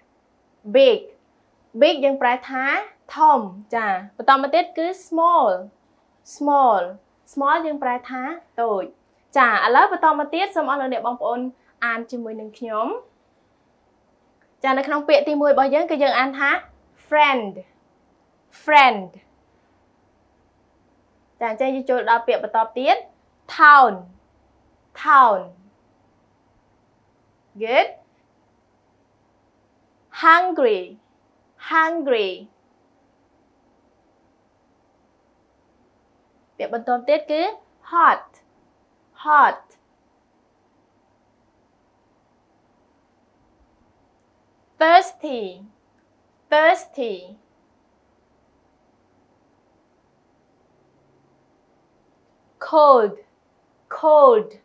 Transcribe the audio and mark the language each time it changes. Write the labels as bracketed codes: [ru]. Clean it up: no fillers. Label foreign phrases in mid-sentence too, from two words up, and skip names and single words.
[km] យើងប្រែថាធំចាបន្តមកទៀតគឺ small យើងប្រែថាតូចចាឥឡូវបន្តមកទៀតសូមអស់លោកអ្នកបងប្អូនអានជាមួយនឹងខ្ញុំចានៅក្នុងពាក្យទី1របស់យើងគឺយើងអានថា friend ចាអញ្ចឹងយើងចូលដល់ពាក្យបន្តទៀត town [en] good hungry [km] ពាក្យបន្តទៀតគឺ [en] hot thirsty cold